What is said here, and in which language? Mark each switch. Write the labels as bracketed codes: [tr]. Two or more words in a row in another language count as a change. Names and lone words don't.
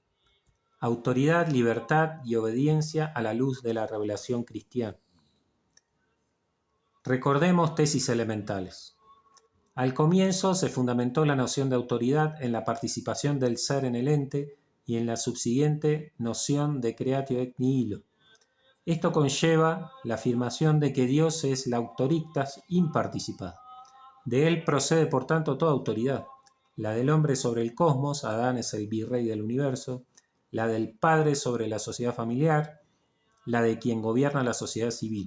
[es] Autoridad, libertad y obediencia a la luz de la revelación cristiana. Recordemos tesis elementales. Al comienzo se fundamentó la noción de autoridad en la participación del ser en el ente y en la subsiguiente noción de [la] creatio et nihilo. [es] Esto conlleva la afirmación de que Dios es la auctoritas imparticipada. De él procede, por tanto, toda autoridad. La del hombre sobre el cosmos, Adán es el virrey del universo, la del padre sobre la sociedad familiar, la de quien gobierna la sociedad civil.